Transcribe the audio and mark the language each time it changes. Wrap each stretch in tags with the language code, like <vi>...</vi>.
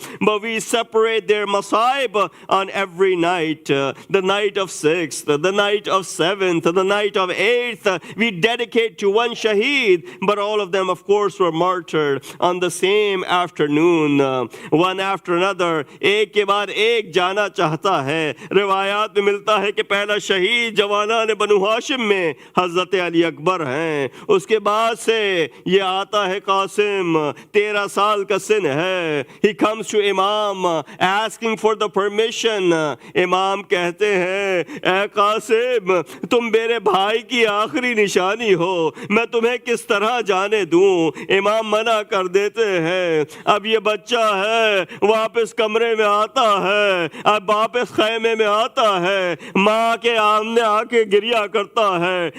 <en>But we separate their masaib on every night, the night of 6th, the night of 7th, the night of 8th, we dedicate to one shaheed, but all of them of course were martyred on the same afternoon, one after another.</en> <ur>ایک کے بعد ایک جانا چاہتا ہے. روایات میں ملتا ہے کہ پہلا شہید جوانان بنو ہاشم میں حضرت علی اکبر ہیں. اس کے بعد سے یہ آتا ہے قاسم, 13 سال کا سن ہے.</ur> <en>He comes to امام asking for the permission.</en> <ur>امام کہتے ہیں اے قاسم تم میرے بھائی کی آخری نشانی ہو, میں تمہیں کس طرح جانے دوں. امام منع کر دیتے ہیں. اب یہ بچہ ہے واپس کمرے میں آتا ہے, اب واپس خیمے میں آتا ہے, ماں کے آمنے آ کے گریا کرتا ہے.</ur>